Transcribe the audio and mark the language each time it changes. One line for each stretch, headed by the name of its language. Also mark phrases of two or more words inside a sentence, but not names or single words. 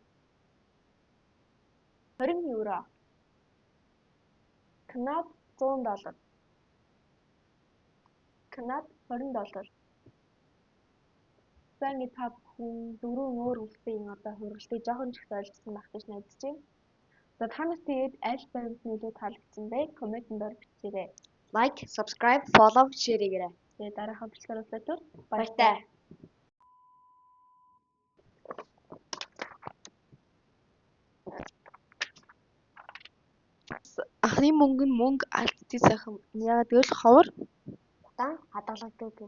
Mongolian: 20 евро. Канад $100. Канад $20. За ингээд та бүхэн 4 өөр улсын одоо хургалтыг жоохон ч их ойлгосон байх гэж найдаж байна. За та нарт тэгээд аль баримт нөлөө таалагдсан бэ? Комментэнд бичээрэй.
English: Like, subscribe, follow, share
Mongolian: хийгээрэй. Тэгээд дараахан бичлэгээр уулзлаа. Баяртай. Анхны мөнгө нь мөнгө алдчих сайхан. Яагаад гэвэл ховор Удаан хадгалагддаг.